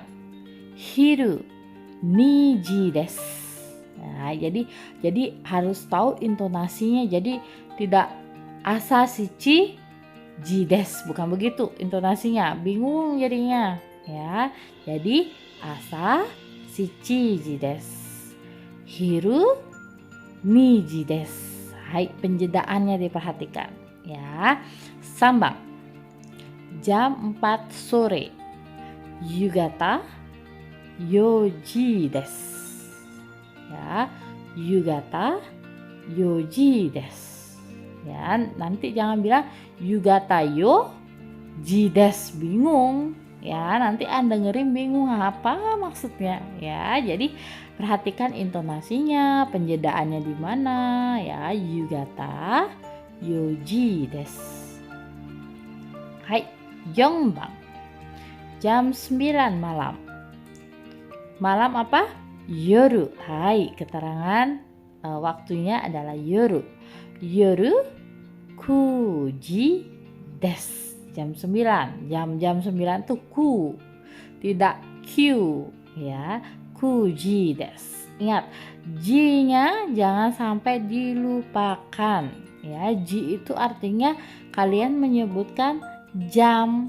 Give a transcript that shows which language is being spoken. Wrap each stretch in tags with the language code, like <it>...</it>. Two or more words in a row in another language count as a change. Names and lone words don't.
<ja>昼2時です.</ja> <id>Nah, jadi harus tahu intonasinya. Jadi tidak</id> <ja>朝7時です,</ja> <id>bukan begitu intonasinya. Bingung jadinya, ya. Jadi</id> <ja>朝7時です. 昼2時です.</ja> <id>Hai, penjedaannya diperhatikan, ya. 3 番. Jam 4 sore.</id> <ja>夕方4時です。</ja> <id>Ya,</id> <ja>夕方4時です。</ja> <id>Ya, nanti jangan bilang</id> <ja>夕方四時です,</ja> <id>bingung. Ya, nanti Anda dengerin bingung apa maksudnya. Ya, jadi perhatikan intonasinya, penjedaannya di mana. Ya,</id> <ja>夕方4時です。はい、4番.</ja> <id>Jam 9 malam. Malam apa? Yoru. Hai, keterangan waktunya adalah yoru.</id> <ja>夜9時です.</ja> <id>Jam 9. Jam 9 tuh ku, tidak q, ya.</id> <ja>9時です.</ja> <id>Ingat, ji-nya jangan sampai dilupakan. Ya, ji itu artinya kalian menyebutkan jam.</id>